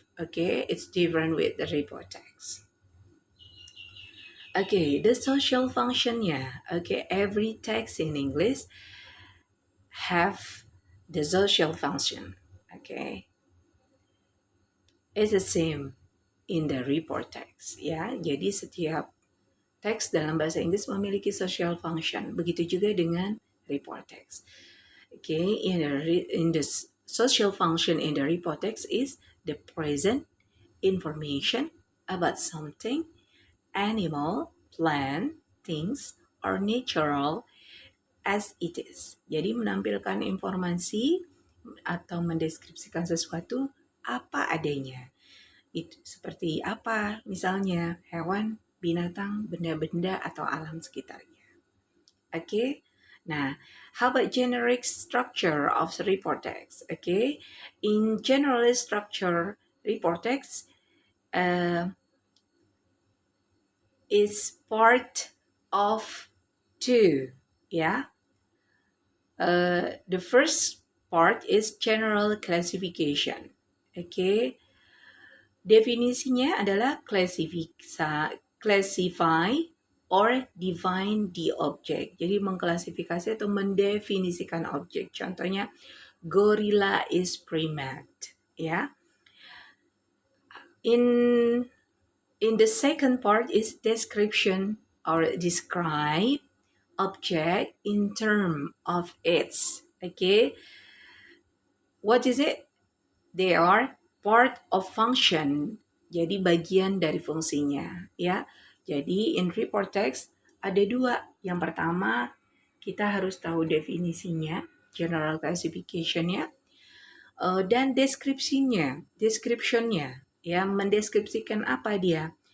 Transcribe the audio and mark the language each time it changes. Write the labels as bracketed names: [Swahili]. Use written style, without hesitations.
[English] Okay, it's different with the report text. Okay, the social functionnya. Okay, every text in English have the social function. Okay, it's the same in the report text. [Indonesian] Ya, jadi setiap teks dalam bahasa Inggris memiliki social function. Begitu juga dengan report text. [English] Okay, in the social function in the report text is the present information about something, animal, plant, things, or natural as it is. [Indonesian] Jadi menampilkan informasi atau mendeskripsikan sesuatu apa adanya. Itu seperti apa? Misalnya hewan, binatang, benda-benda atau alam sekitarnya. [English] Okay? Nah, how about generic structure of the report text? Okay, in general structure report text is part of two. Yeah, the first part is general classification. Okay, [Indonesian] definisinya adalah [English] classify or define the object. [Indonesian] Jadi mengklasifikasi atau mendefinisikan objek. Contohnya, [English] gorilla is primate. Ya. In the second part is description or describe object in term of its. Okay, what is it? They are part of function. [Indonesian] Jadi bagian dari fungsinya, ya. Jadi in report text ada dua. Yang pertama, kita harus tahu definisinya, general classification-nya, dan description-nya, ya, mendeskripsikan apa dia.